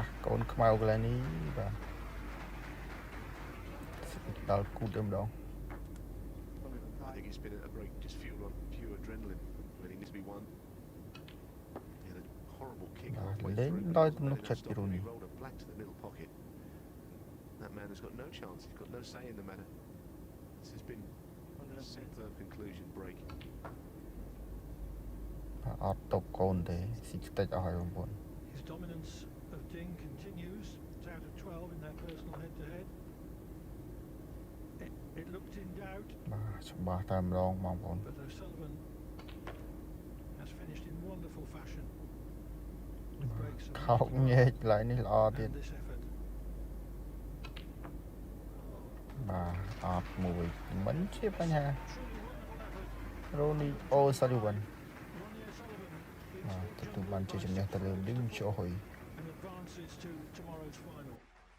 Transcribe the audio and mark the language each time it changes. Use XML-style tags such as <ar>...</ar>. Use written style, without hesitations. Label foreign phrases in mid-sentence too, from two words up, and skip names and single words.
<km>អូនខ្មៅកន្លែងនេះបាទដល់គូតែម្ដង</km> <en>I think it's been a break just fueled on pure adrenaline when he needs to be won. He had a horrible kick halfway</en> <vi>Lên</vi> <en>through.</en> <vi>đôi</vi> <en>But he</en> <vi>lúc</vi> <en>managed</en> <vi>chật</vi> <en>to</en> <vi>cái</vi> <en>stop</en> <vi>rồi</vi> <en>him.</en> <vi>nhỉ?</vi> <en>He rolled a black to the middle pocket. That man has got no chance. He's got no say in the matter. This has been a superb conclusion break.</en> <km>អត់តបកូនទេស៊ីខ្ទេចអស់ហើយបងប្អូន</km> <en>His dominance of Ding continues. It's out of 12 in their personal head-to-head. It looked in doubt,</en> <km>បាទច្បាស់តែម្ដងបងប្អូន</km> <en>but O'Sullivan has finished in wonderful fashion with breaks of</en> <km>ខោកញែកកន្លែងនេះល្អទៀត</km> <en>and this effort.</en> <km>បាទអត់មួយមិនជាបញ្ហា Ronnie O'Sullivan Ronnie O'Sullivan បាទទទួលបានជាជំនះទៅលើ Lim Choi</km> <en>and advances to tomorrow's final.</en>